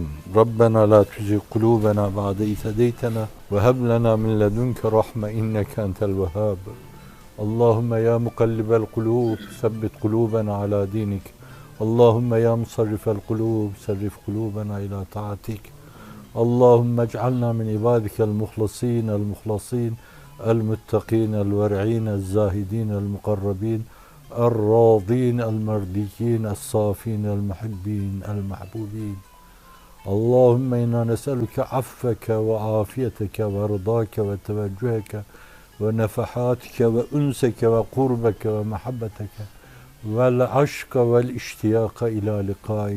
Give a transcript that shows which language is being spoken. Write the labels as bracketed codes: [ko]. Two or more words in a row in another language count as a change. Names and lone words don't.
[ar] ربنا لا تزغ قلوبنا بعد إذ هديتنا وهب لنا من لدنك رحمة إنك أنت الوهاب. اللهم يا مقلب القلوب ثبت قلوبنا على دينك. اللهم يا مصرف القلوب صرف قلوبنا إلى طاعتك. اللهم اجعلنا من عبادك المخلصين المخلصين المتقين الورعين الزاهدين المقربين الراضين المرضيين الصافين المحبين المحبوبين اللهم إنا نسألك عفك وعافيتك ورضاك وتوجهك ونفحاتك وأنسك وقربك ومحبتك والعشق والاشتياق إلى لقائك.